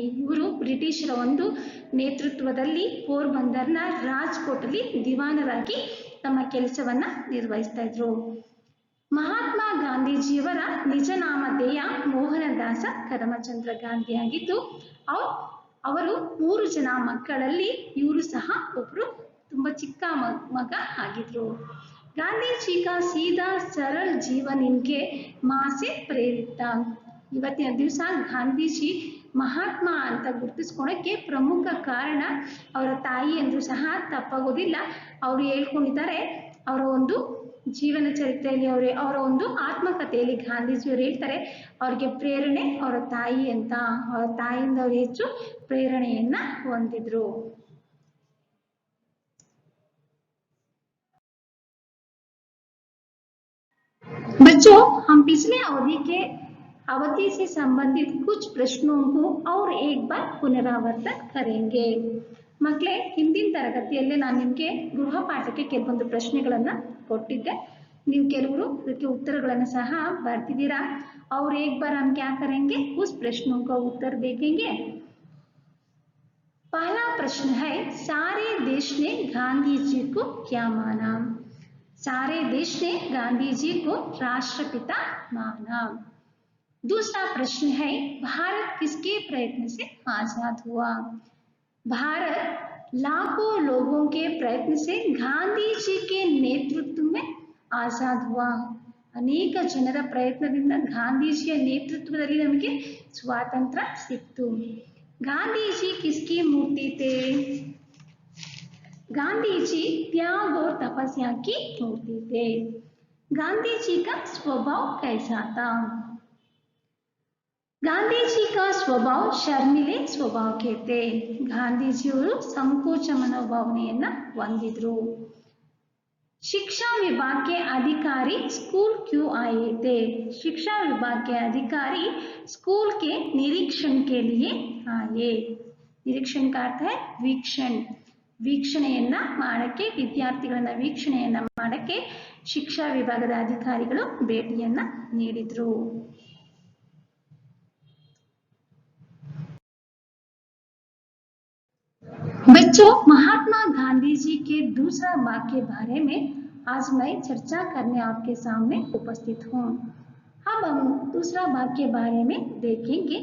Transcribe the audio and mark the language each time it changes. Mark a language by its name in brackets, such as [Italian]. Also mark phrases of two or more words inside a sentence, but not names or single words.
[Kannada] ಇವರು ಬ್ರಿಟಿಷರ ಒಂದು ನೇತೃತ್ವದಲ್ಲಿ ಪೋರ್ಬಂದರ್ನ ರಾಜ್ಕೋಟಲ್ಲಿ ದಿವಾನರಾಗಿ ತಮ್ಮ ಕೆಲಸವನ್ನ ನಿರ್ವಹಿಸ್ತಾ ಇದ್ರು. ಮಹಾತ್ಮ ಗಾಂಧೀಜಿಯವರ ನಿಜ ನಾಮಧೇಯ ಮೋಹನದಾಸ ಕರಮಚಂದ್ರ ಗಾಂಧಿ ಆಗಿದ್ದು, ಅವರು 3 ಜನ ಮಕ್ಕಳಲ್ಲಿ ಇವರು ಸಹ ಒಬ್ರು ತುಂಬಾ ಚಿಕ್ಕ ಮಗ ಆಗಿದ್ರು. [Hindi] ಗಾಂಧಿ जी का सीधा सरल जीवन इनके माँ से प्रेरित. [Kannada] ಇವತ್ತಿನ ದಿವಸ ಗಾಂಧೀಜಿ ಮಹಾತ್ಮ ಅಂತ ಗುರುತಿಸ್ಕೊಳ್ಳೋಕ್ಕೆ ಪ್ರಮುಖ ಕಾರಣ ಅವರ ತಾಯಿ ಅಂದ್ರೂ ಸಹ ತಪ್ಪಾಗೋದಿಲ್ಲ. ಅವರು ಹೇಳ್ಕೊಂಡಿದ್ದಾರೆ, ಅವರ ಒಂದು ಜೀವನ ಚರಿತ್ರೆಯಲ್ಲಿ ಅವರ ಒಂದು ಆತ್ಮಕಥೆಯಲ್ಲಿ ಗಾಂಧೀಜಿಯವರು ಹೇಳ್ತಾರೆ, ಅವ್ರಿಗೆ ಪ್ರೇರಣೆ ಅವರ ತಾಯಿ ಅಂತ. ಅವರ ತಾಯಿಯಿಂದ ಅವರು ಹೆಚ್ಚು ಪ್ರೇರಣೆಯನ್ನ ಹೊಂದಿದ್ರು. [Hindi] बच्चों, हम पिछले अवधि के अवधि से संबंधित कुछ प्रश्नों को और एक बार पुनरावर्तन करेंगे। [Kannada] ಮಕ್ಕಳೇ, ಹಿಂದಿನ ತರಗತಿಯಲ್ಲಿ ನಾನು ನಿಮಗೆ ಗೃಹ ಪಾಠಕ್ಕೆ ಕೆಲವೊಂದು ಪ್ರಶ್ನೆಗಳನ್ನು ಕೊಟ್ಟಿದ್ದೆ. ನೀವು ಕೆಲವರು ಇದಕ್ಕೆ ಉತ್ತರಗಳನ್ನು ಸಹ ಬರ್ತಿದ್ದೀರಾ. [Hindi] और एक बार हम क्या करेंगे, उस प्रश्नों का उत्तर देखेंगे। पहला प्रश्न है, सारे देश ने गांधी जी को क्या माना? सारे देश ने गांधी जी को राष्ट्रपिता माना। दूसरा प्रश्न है, भारत किसके प्रयत्न से आजाद हुआ? भारत लाखों लोगों के प्रयत्न से गांधी जी के नेतृत्व में आजाद हुआ। [Kannada] अनेक ಜನರ ಪ್ರಯತ್ನದಿಂದ ಗಾಂಧೀಜಿಯ ನೇತೃತ್ವದಲ್ಲಿ ನಮಗೆ ಸ್ವಾತಂತ್ರ್ಯ ಸಿಕ್ತು। [Hindi] गांधी किसकी मूर्ति थे? गांधी जी त्याग और तपस्या की मूर्ति थे। गांधी जी का स्वभाव कैसा था? गांधी जी का स्वभाव शर्मिले स्वभाव के थे। [Kannada] ಗಾಂಧೀಜಿಯವರು ಸಂಕೋಚ ಮನೋಭಾವನೆಯನ್ನ ಹೊಂದಿದ್ರು। [Hindi] शिक्षा विभाग के अधिकारी स्कूल क्यों आए थे? शिक्षा विभाग के अधिकारी स्कूल के निरीक्षण के लिए आए। निरीक्षण का अर्थ है वीक्षण। [Kannada] ವೀಕ್ಷಣೆಯನ್ನ ಮಾಡಕ್ಕೆ, ವಿದ್ಯಾರ್ಥಿಗಳನ್ನ ವೀಕ್ಷಣೆಯನ್ನ ಮಾಡಕ್ಕೆ ಶಿಕ್ಷಾ ವಿಭಾಗದ ಅಧಿಕಾರಿಗಳು ಭೇಟಿಯನ್ನ ನೀಡಿದ್ರು। [Hindi] बच्चों, महात्मा गांधी जी के दूसरा भाग के बारे में आज मैं चर्चा करने आपके सामने उपस्थित हूँ। अब हम दूसरा भाग के बारे में देखेंगे।